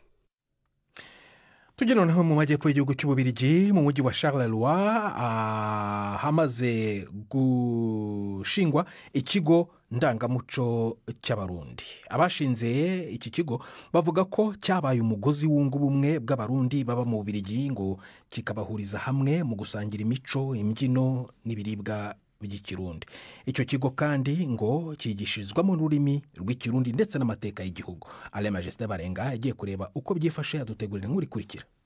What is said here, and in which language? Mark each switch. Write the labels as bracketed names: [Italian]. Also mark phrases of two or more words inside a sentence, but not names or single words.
[Kinyarwanda] Tujye noneho mu majyepfo y'igihugu cy'Ububirigi mu mujyi wa Charleroi hamaze gushingwa ikigo ndangamuco cy'abarundi. Abashinze iki kigo bavuga ko cyabaye umugozi wunga ubumwe bw'abarundi baba mu Bubirigi, ngo kikabahuriza hamwe mu gusangira imico, imbyino n'ibiribwa by'ikirundi. Icyo kigo kandi ngo cyigishirizwamo ururimi rw'ikirundi ndetse n'amateka y'igihugu. Ale Majesté Barenga yagiye kureba uko byifashe, adutegurira inkuru ikurikira.